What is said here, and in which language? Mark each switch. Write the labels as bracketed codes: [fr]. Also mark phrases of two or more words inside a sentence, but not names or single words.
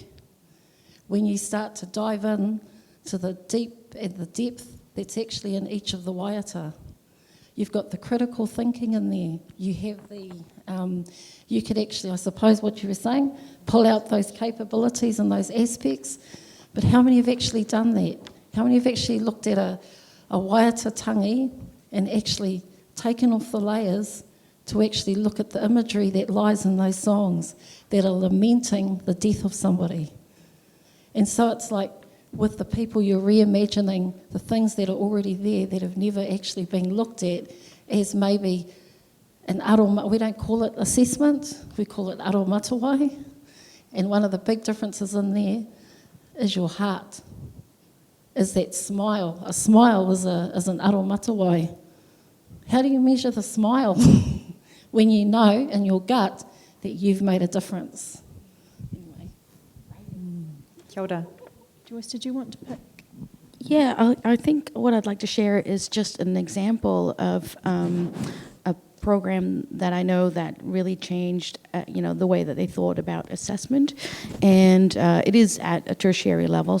[en] When you start to dive in to the depth that's actually in each of the waiata. You've got the critical thinking in there. You have you could actually, I suppose what you were saying, pull out those capabilities and those aspects. But how many have actually done that? How many have actually looked at a [mi] waiata tangi [en] and actually taken off the layers to actually look at the imagery that lies in those songs that are lamenting the death of somebody? And so it's like, with the people, you're reimagining the things that are already there that have never actually been looked at as maybe an we don't call it assessment, we call it aromatawai. And one of the big differences in there is your heart, is that smile. A smile is an aromatawai. How do you measure the smile? When you know in your gut that you've made a difference. Anyway. [mi] Kia ora. [en] Joyce, did you want to pick? Yeah, I think what I'd like to share is just an example of a program that I know that really changed, the way that they thought about assessment, and it is at a tertiary level.